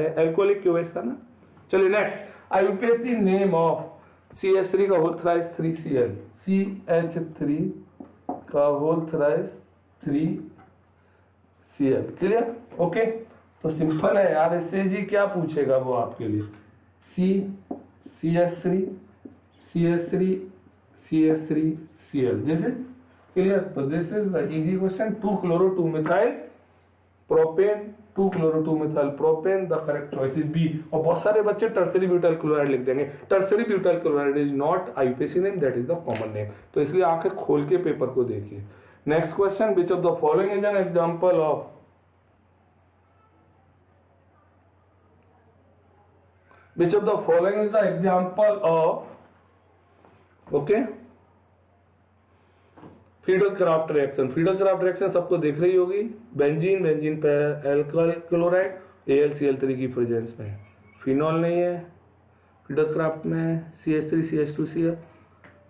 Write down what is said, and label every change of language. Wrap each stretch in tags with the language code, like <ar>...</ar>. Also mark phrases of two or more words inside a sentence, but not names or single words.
<hi>एल्कोहलिक क्यों था ना। चलिए नेक्स्ट,</hi> <en>IUPAC name of</en> <hi>CH3 का</hi> <en>whole thrice</en> <hi>3Cl, CH3 का</hi> <en>whole thrice</en> <hi>3Cl। क्लियर। ओके तो सिंपल है यार, इससे जी क्या पूछेगा वो आपके लिए, CH3 CH3 CH3 Cl।</hi> <en>this is clear. तो this is the easy question. 2-chloro-2-methyl प्रोपेन, 2-chloro-2-methyl प्रोपेन, the correct choice is B.</en> <hi>और बहुत सारे बच्चे</hi> <en>tertiary butyl chloride</en> <hi>लिख देंगे।</hi> <en>tertiary butyl chloride is not IUPAC name, that is the common name.</en> <hi>तो इसलिए आंखें खोल के पेपर को देखिए।</hi> <en>next question, which of the following is an example of, which of the following is the example of, okay, Friedel-Crafts reaction. Friedel-Crafts reaction</en> <hi>सबको देख रही होगी, बेंजीन, बेंजीन पे</hi> <en>alkyl chloride</en> <hi>AlCl3 की प्रेजेंस में, फिनॉल नहीं है फ्रीडल-क्राफ्ट में, CH3 CH2Cl।</hi>